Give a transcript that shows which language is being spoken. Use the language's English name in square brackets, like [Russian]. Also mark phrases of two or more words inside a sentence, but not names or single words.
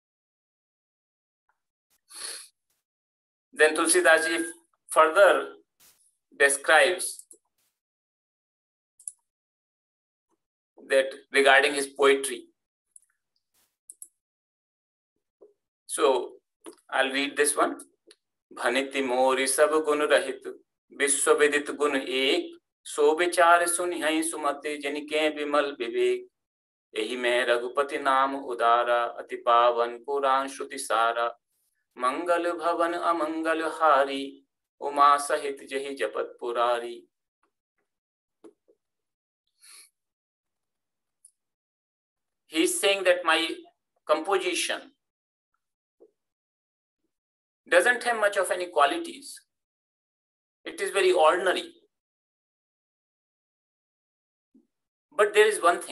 [English] Then Tulsidas ji further describes that regarding his poetry. So I'll read this one. [Awadhi] भनिति मोरि सब गुन रहित, बिस्व बिदित गुन एक, सो बिचार सुनहै सुमते जिनके बिमल बिबेक. यही मैं रघुपति नाम उदारा, अति पावन पुराण श्रुति सारा, मंगल भवन अमंगल हारी, उमा सहित जहि जपत पुरारी. [English] He is saying that my composition doesn't have much of any qualities. It is very ordinary. But there is one thing.